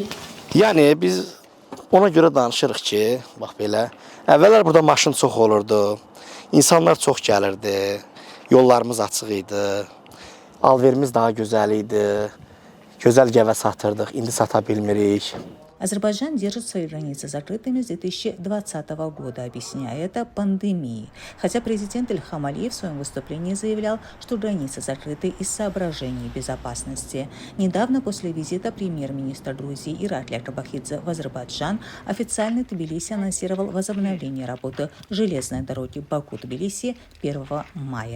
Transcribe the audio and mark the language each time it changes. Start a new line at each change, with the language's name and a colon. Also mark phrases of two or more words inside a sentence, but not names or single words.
Azerbaijani: Yəni, biz ona görə danışırıq ki, bax belə, əvvəllər burada maşın çox olurdu. İnsanlar çox gəlirdi, yollarımız açıq idi, alverimiz daha gözəl idi, gözəl gəvə satırdıq, indi sata bilmirik.
Russian: Азербайджан держит свои границы закрытыми с 2020 года, объясняя это пандемией. Хотя президент Ильхам Алиев в своем выступлении заявлял, что границы закрыты из соображений безопасности. Недавно после визита премьер-министра Грузии Иракли Акробахидзе в Азербайджан официально Тбилиси анонсировал возобновление работы железной дороги Баку-Тбилиси 1 мая.